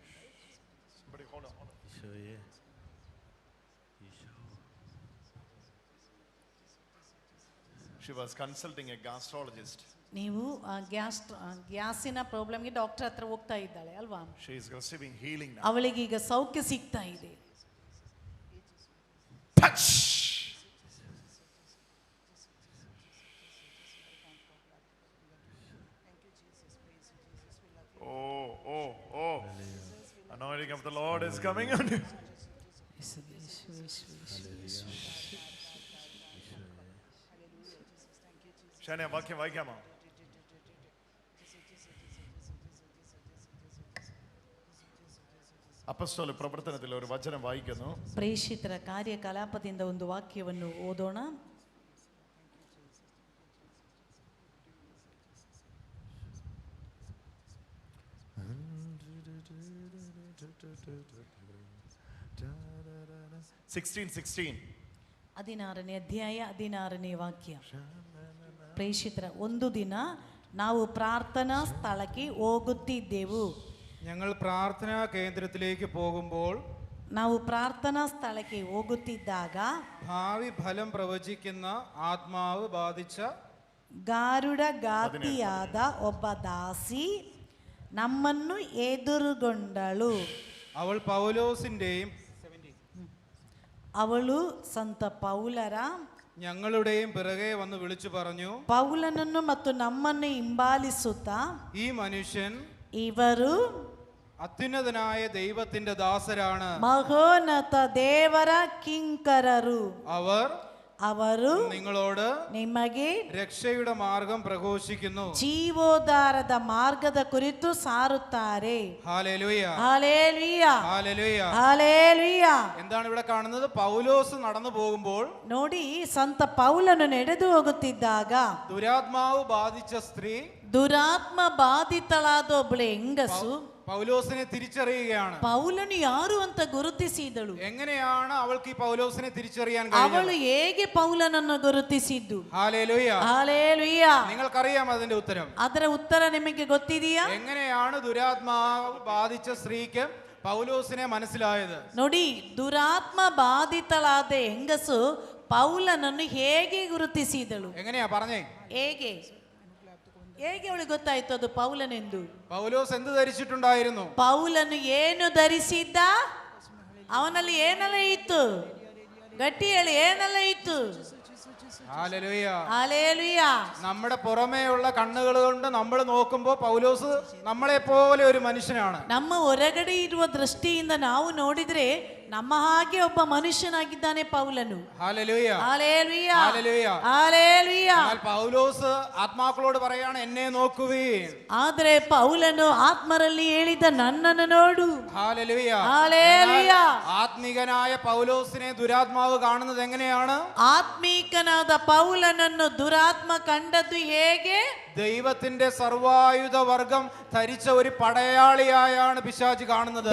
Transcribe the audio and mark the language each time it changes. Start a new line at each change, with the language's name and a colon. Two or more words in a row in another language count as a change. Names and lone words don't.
English: Somebody hold on. She was consulting a gastrologist.
Kannada: ನೀವು ಗ್ಯಾಸಿನ ಪ್ರಾಬ್ಲಮ್ಗೆ ಡಾಕ್ಟರ್ ಹತ್ರ ಹೋಗ್ತಾ ಇದ್ದಾಳೆ ಅಲ್ವಾ?
English: She is receiving healing now.
Kannada: ಅವಳಿಗೆ ಈಗ ಸೌಖ್ಯ ಸಿಗ್ತಾ ಇದೆ.
English: Touch. Oh. Anointing of the Lord is coming on you.
Malayalam: ഷാനെ വാക്യം വായിക്കാമോ?
Kannada: ಅಪೊಸ್ತಲ ಪ್ರವರ್ತನದಲ್ಲಿ
Malayalam: ഒരു വചനം വായിക്കുന്നു.
Kannada: ಪ್ರೇಷಿತರ ಕಾರ್ಯಕಲಾಪದಿಂದ ಒಂದು ವಾಕ್ಯವನ್ನು ಓದೋಣ. ಹದಿನಾರನೇ ಅಧ್ಯಾಯ 16ನೇ ವಾಕ್ಯ. ಪ್ರೇಷಿತರ ಒಂದು ದಿನ ನಾವು ಪ್ರಾರ್ಥನಾ ಸ್ಥಳಕ್ಕೆ ಹೋಗುತ್ತಿದ್ದೆವು.
Malayalam: ഞങ്ങൾ പ്രാർത്ഥനാ കേന്ദ്രത്തിലേക്ക് പോകുമ്പോൾ
Kannada: ನಾವು ಪ್ರಾರ್ಥನಾ ಸ್ಥಳಕ್ಕೆ ಹೋಗುತ್ತಿದ್ದಾಗ
Malayalam: ഭാവി ഫലം പ്രവചിക്കുന്ന ആത്മാവ് ബാധിച്ച
Kannada: ಗಾರುಡ ಗಾತಿಯಾದ ಒಬ್ಬ ದಾಸಿ ನಮ್ಮನ್ನು ಎದುರುಗೊಂಡಳು. ಅವಳು ಸಂತ ಪೌಲರ
Malayalam: ഞങ്ങളുടെയും പിറകെ വന്ന് വിളിച്ചു പറഞ്ഞു,
Kannada: ಪೌಲನನ್ನು ಮತ್ತು ನಮ್ಮನ್ನು ಹಿಂಬಾಲಿಸುತ್ತಾ,
Malayalam: ഈ മനുഷ്യൻ
Kannada: ಇವರು
Malayalam: അത്യുന്നതനായ ദൈവത്തിന്റെ ദാസരാണ്,
Kannada: ಮಹೋನ್ನತ ದೇವರ ಕಿಂಕರರು, ಅವರು
Malayalam: നിങ്ങളോട്
Kannada: ನಿಮಗೆ
Malayalam: രക്ഷയുടെ മാർഗം പ്രഘോഷിക്കുന്നു,
Kannada: ಜೀವೋದ್ಧಾರದ ಮಾರ್ಗದ ಕುರಿತು ಸಾರುತ್ತಾರೆ.
Malayalam: ഹല്ലേലൂയ ഹല്ലേലൂയ ഹല്ലേലൂയ ഹല്ലേലൂയ. എന്താണ് ഇവിടെ കാണുന്നത്? പൗലോസ് നടന്നു പോകുമ്പോൾ
Kannada: ನೋಡಿ, ಸಂತ ಪೌಲನು ನಡೆದು ಹೋಗುತ್ತಿದ್ದಾಗ
Malayalam: ദുരാത്മാവ് ബാധിച്ച സ്ത്രീ,
Kannada: ದುರಾತ್ಮ ಬಾಧಿತಳಾದ ಒಬ್ಬಳು ಹೆಂಗಸು
Malayalam: പൗലോസിനെ തിരിച്ചറിയുകയാണ്.
Kannada: ಪೌಲನು ಯಾರು ಅಂತ ಗುರುತಿಸಿದಳು.
Malayalam: എങ്ങനെയാണ് അവൾക്ക് ഈ പൗലോസിനെ തിരിച്ചറിയാൻ
Kannada: ಅವಳು ಹೇಗೆ ಪೌಲನನ್ನು ಗುರುತಿಸಿದ್ದು?
Malayalam: ഹല്ലേലൂയ ഹല്ലേലൂയ. നിങ്ങൾക്കറിയാം അതിന്റെ ഉത്തരം.
Kannada: ಅದರ ಉತ್ತರ ನಿಮಗೆ ಗೊತ್ತಿದೆಯಾ?
Malayalam: എങ്ങനെയാണ് ദുരാത്മാവ് ബാധിച്ച സ്ത്രീക്ക് പൗലോസിനെ മനസ്സിലായത്?
Kannada: ನೋಡಿ, ದುರಾತ್ಮ ಬಾಧಿತಳಾದ ಹೆಂಗಸು ಪೌಲನನ್ನು ಹೇಗೆ ಗುರುತಿಸಿದಳು?
Malayalam: എങ്ങനെയാ പറഞ്ഞേ?
Kannada: ಹೇಗೆ ಅವಳಿಗೆ ಗೊತ್ತಾಯ್ತು ಅದು ಪೌಲನೆಂದು?
Malayalam: പൗലോസ് എന്ത് ധരിച്ചിട്ടുണ്ടായിരുന്നു?
Kannada: ಪೌಲನು ಏನು ಧರಿಸಿದ್ದ? ಅವನಲ್ಲಿ ಏನೆಲ್ಲ ಇತ್ತು? ಗಟ್ಟಿ ಹೇಳಿ, ಏನೆಲ್ಲ ಇತ್ತು?
Malayalam: ഹല്ലേലൂയ ഹല്ലേലൂയ. നമ്മുടെ പുറമേയുള്ള കണ്ണുകൾ കൊണ്ട് നമ്മൾ നോക്കുമ്പോൾ പൗലോസ് നമ്മളെ പോലെ ഒരു മനുഷ്യനാണ്.
Kannada: ನಮ್ಮ ಹೊರಗಡೆ ಇರುವ ದೃಷ್ಟಿಯಿಂದ ನಾವು ನೋಡಿದ್ರೆ ನಮ್ಮ ಹಾಗೆ ಒಬ್ಬ ಮನುಷ್ಯನಾಗಿದ್ದಾನೆ ಪೌಲನು.
Malayalam: ഹല്ലേലൂയ ഹല്ലേലൂയ ഹല്ലേലൂയ ഹല്ലേലൂയ. എന്നാൽ പൗലോസ് ആത്മാക്കളോട് പറയാണ്, എന്നെ നോക്കുവീൻ.
Kannada: ಆದರೆ ಪೌಲನು ಆತ್ಮರಲ್ಲಿ ಹೇಳಿದ ನನ್ನನ್ನು ನೋಡು.
Malayalam: ഹല്ലേലൂയ ഹല്ലേലൂയ. ആത്മീകനായ പൗലോസിനെ ദുരാത്മാവ് കാണുന്നത് എങ്ങനെയാണ്?
Kannada: ಆತ್ಮೀಕನಾದ ಪೌಲನನ್ನು ದುರಾತ್ಮ ಕಂಡದ್ದು ಹೇಗೆ?
Malayalam: ദൈവത്തിന്റെ സർവായുധ വർഗം ധരിച്ച ഒരു പടയാളിയായാണ് പിശാച് കാണുന്നത്.